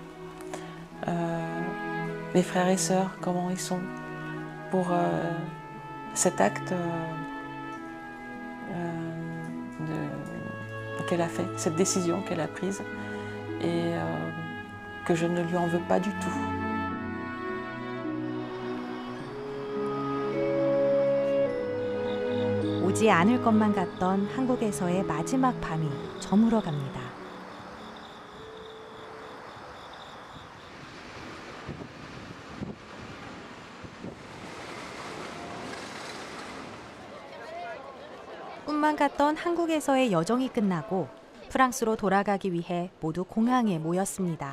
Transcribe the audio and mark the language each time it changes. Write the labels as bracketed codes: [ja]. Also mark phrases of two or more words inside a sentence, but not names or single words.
[fr] Mes frères et sœurs, comment ils sont pour cet acte qu'elle a fait, cette décision qu'elle a prise et que je ne lui en veux pas du tout. [ko] 오지 않을 것만 같던 한국에서의 마지막 밤이 저물어 갑니다. 꿈만 같던 한국에서의 여정이 끝나고 프랑스로 돌아가기 위해 모두 공항에 모였습니다.